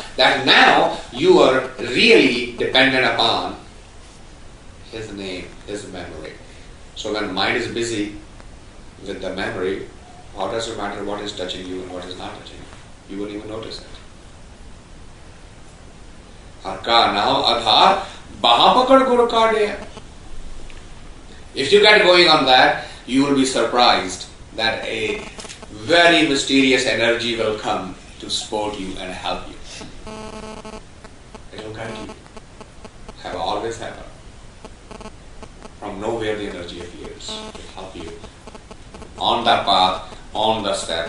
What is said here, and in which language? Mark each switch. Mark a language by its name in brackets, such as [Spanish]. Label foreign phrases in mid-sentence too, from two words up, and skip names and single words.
[English] That now you are really dependent upon his name, his memory. So when mind is busy with the memory, how does it matter what is touching you and what is not touching you? You won't even notice it. [Punjabi] ਹਰਿ ਕਾ ਨਾਮ ਅਧਾਰ, ਬਾਹ ਪਕੜਿ ਗੁਰਿ ਕਾਢਿਆ. [English] If you get going on that, you will be surprised that a very mysterious energy will come to support you and help you. It will guide you. Have always happened. From nowhere the energy appears to help you on that path, on the step.